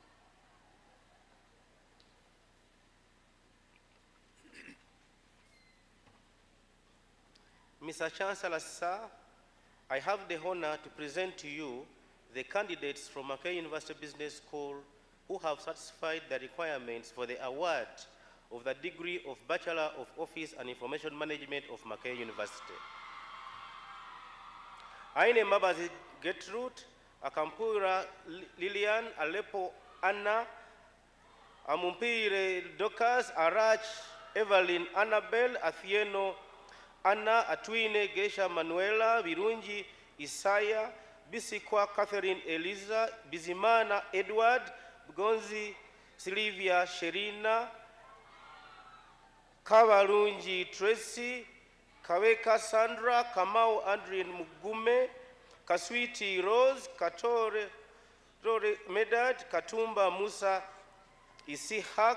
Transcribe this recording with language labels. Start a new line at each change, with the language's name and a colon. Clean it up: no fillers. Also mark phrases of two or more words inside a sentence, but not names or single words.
English: Mr. Chancellor, sir, I have the honor to present to you the candidates from Makerere University Business School who have satisfied the requirements for the award of the degree of Bachelor of Office and Information Management of Makerere University. Aine Mabazi Gertrude, Akampura Lilian, Aleppo Anna, Amumpire Docas, Arach, Evelyn Annabel, Athieno Anna, Atwine Gesha Manuela, Virunji Isaiah, Bisikwa Catherine Eliza, Bizimana Edward, Gonzi Sylvia Sherina, Kavarunji Tracy, Kaweka Sandra, Kamau Adrian Mugume, Kaswiti Rose, Katore Rore Medad, Katumba Musa Isihak,